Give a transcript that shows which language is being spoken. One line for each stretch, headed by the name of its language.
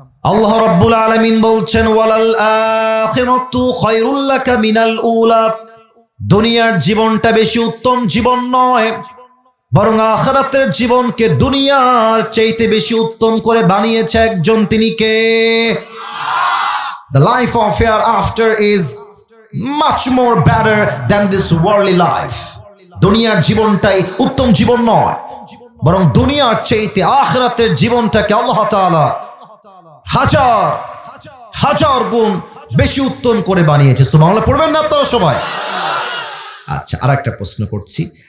Bangla: আল্লাহ রাব্বুল আলামিন বলছেন,
Arabic: ওয়ালাল আখিরাতু খায়রুল লাকা মিনাল উলা।
Bangla: দুনিয়ার জীবনটা বেশি উত্তম জীবন নয়, বরং আখিরাতের জীবনকে দুনিয়ার চাইতে বেশি উত্তম করে বানিয়েছে একজন। তিনি কে?
English: The life of hereafter is much more better than this worldly life.
Bangla: দুনিয়ার জীবনটাই উত্তম জীবন নয়, বরং দুনিয়ার চাইতে আখিরাতের জীবনটাকে আল্লাহ তাআলা হাজার হাজার গুণ বেশি উত্তম করে বানিয়েছে। সুবহানাল্লাহ পড়বেন না আপনারা সবাই? আচ্ছা, আরেকটা প্রশ্ন করছি।